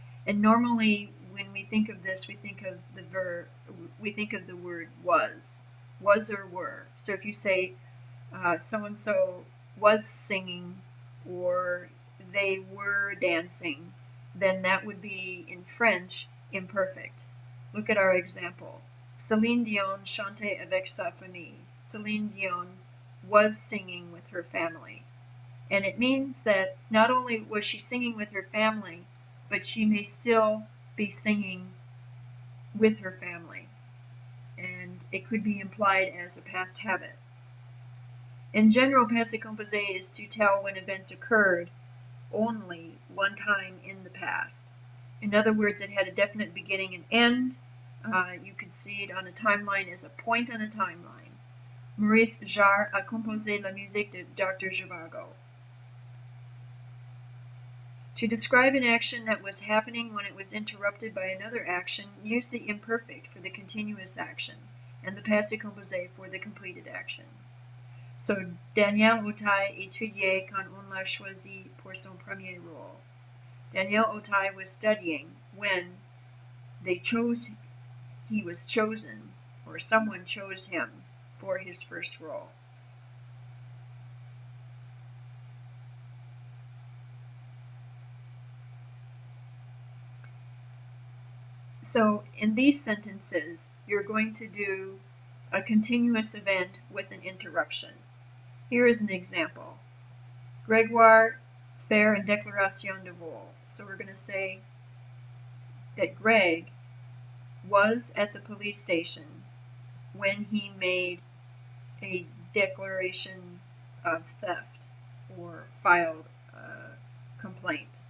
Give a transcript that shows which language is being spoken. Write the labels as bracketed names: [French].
[English] And normally, when we think of this, we think of the word was or were. So if you say so and so was singing or they were dancing, then that would be in French imperfect. Look at our example. [French] Céline Dion chantait avec sa famille. [English] Céline Dion was singing with her family. And it means that not only was she singing with her family, but she may still be singing with her family. And it could be implied as a past habit. In general, passé composé is to tell when events occurred only one time in the past. In other words, it had a definite beginning and end. You could see it on a timeline as a point on a timeline. [French] Maurice Jarre a composé la musique de Dr. Zhivago. [English] To describe an action that was happening when it was interrupted by another action, use the imperfect for the continuous action and the passé composé for the completed action. [French] So Daniel Auteuil étudiait quand on l'a choisi pour son premier rôle. [English] Daniel Auteuil was studying when he was chosen, or someone chose him for his first role. So in these sentences, you're going to do a continuous event with an interruption. Here is an example. [French] Grégoire fait une déclaration de vol. [English] So we're going to say that Greg was at the police station when he made a declaration of theft or filed a complaint.